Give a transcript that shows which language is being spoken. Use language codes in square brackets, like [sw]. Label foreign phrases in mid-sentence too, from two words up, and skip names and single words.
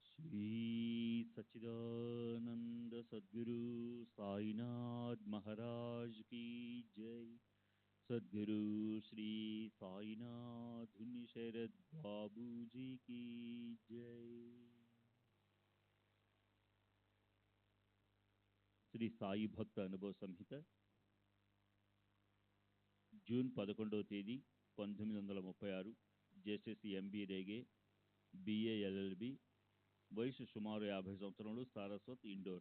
[hi] श्री सच्चिदानंद सद्गुरु साईनाथ महाराज की जय। सद्गुरु श्री साईनाथ शरद बाबू जी की जय। [te] శ్రీ సాయి భక్త అనుభవ సంహిత జూన్ 11వ తేదీ 1936 జేసీసీ ఎంబీ రేగే [en] BA LLB [te] వయసు సుమారు 50 సంవత్సరములు సారస్వత్ ఇండోర్.